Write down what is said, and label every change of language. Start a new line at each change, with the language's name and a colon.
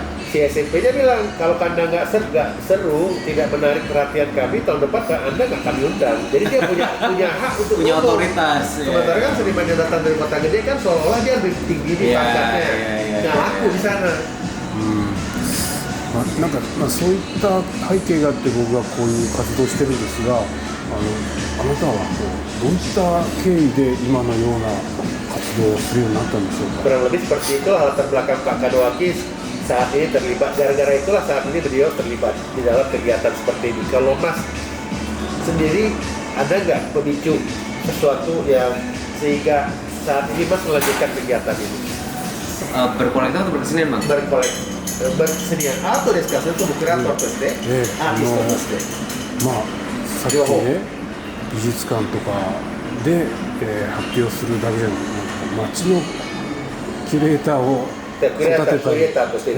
Indonesian: Si SMP-nya bilang kalau Anda nggak seru, tidak menarik perhatian kami, tahun depan Anda nggak kami undang. Jadi dia punya hak untuk punya otoritas. Sementara kan seniman yang datang dari kota gede kan seolah-olah dia lebih tinggi di pangkatnya, nggak laku di sana.
Japanese: なんかそういった背景があって僕はこういう活動をしてるんですが、あなたはどういった経緯で今のような活動をするようになったんでしょうか。
Indonesian: Kurang lebih seperti itu latar belakang Pak Kadoaki saat ini terlibat. Gara-gara itulah saat ini beliau terlibat di dalam kegiatan seperti ini. Kalau Mas sendiri ada nggak pemicu sesuatu yang sehingga saat ini Mas melanjutkan kegiatan ini? Berkolektif atau berkesenian, Bang? Berkesenian atau diskusi itu kurator
Japanese: としてアーティストとして。さっきね美術館とかで、発表するだけじゃなくて街のキュレーターを育てたり、